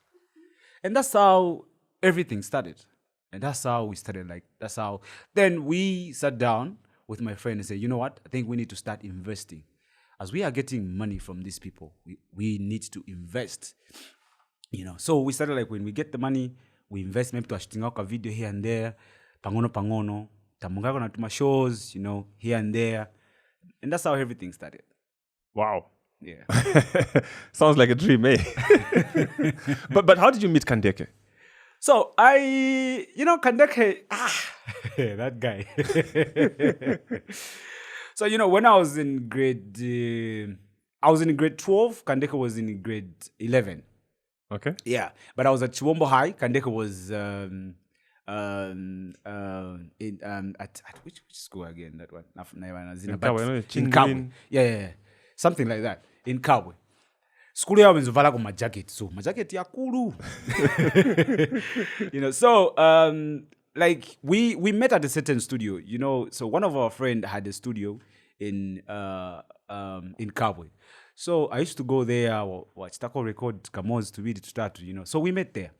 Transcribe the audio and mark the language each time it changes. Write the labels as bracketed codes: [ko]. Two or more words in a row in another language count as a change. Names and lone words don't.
[en] And that's how everything started. And that's how we started. Then we sat down with my friend and said, you know what? I think we need to start investing. As we are getting money from these people, we need to invest. So we started when we get the money, we invest maybe to a video here and there, [ny] pangono, tamungako na tuma shows, [en] here and there. And that's how everything started. Wow. Yeah. Sounds like a dream, eh? But how did you meet Kandeke? So Kandeke, that guy. So, when I was in grade 12, Kandeke was in grade 11. Okay. Yeah, but I was at Chiwombo High. Kandeke was at which school again? That one. In Kabwe. In Kabwe. Yeah. Something like that. In Kabwe. [ny] School ya wenzovala kwa majacket. So majacket ya kulu. [en] So we met at a certain studio. So one of our friend had a studio in Kabwe. So I used to go there, watch Taco record Kamoz to read it to start, So we met there.